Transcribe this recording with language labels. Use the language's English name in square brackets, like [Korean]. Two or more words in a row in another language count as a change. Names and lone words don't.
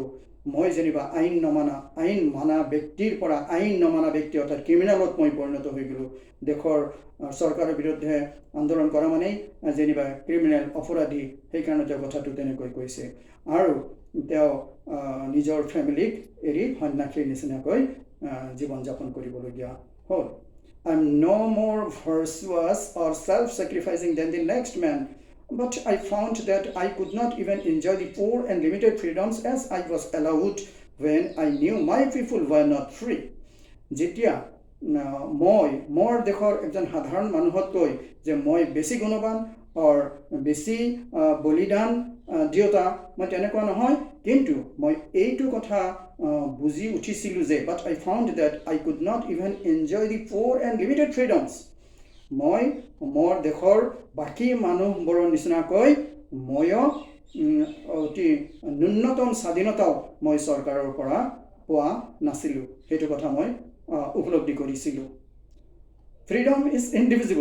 [Assamese] মই যেনিবা আইন মানা ব্যক্তিৰ পৰা আইন নমানা ব্যক্তি অৰ্থাৎ ক্ৰিমিনেলত মই পৰিণত হৈ গ'লোঁ। দেশৰ চৰকাৰৰ বিৰুদ্ধে আন্দোলন কৰা মানেই যেনিবা ক্ৰিমিনেল অপৰাধী, সেইকাৰণে তেওঁ কথাটো তেনেকৈ কৈছে। আৰু তেওঁ নিজৰ ফেমিলিক এৰি সন্যাসীৰ নিচিনাকৈ জীৱন যাপন কৰিবলগীয়া হ'ল। [English] I'm no more virtuous or self-sacrificing than the next man, but I found that I could not even enjoy the poor and limited freedoms as I was allowed when I knew my people were not free. [Assamese] যেতিয়া মই মোৰ দেশৰ একজন সাধাৰণ মানুহতকৈ যে মই বেছি গুণৱান আৰু বেছি বলিদান দিয়তা, মই তেনেকুৱা নহয়, কিন্তু মই এইটো কথা বুজি উঠিছিলোঁ যে [English] but I found that I could not even enjoy the poor and limited freedoms. [Assamese] মই মোৰ দেশৰ বাকী মানুহবোৰৰ নিচিনাকৈ ময়ো অতি ন্যূনতম স্বাধীনতাও মই চৰকাৰৰ পৰা পোৱা নাছিলোঁ। সেইটো কথা মই উপলব্ধি কৰিছিলোঁ। [English] freedom is indivisible.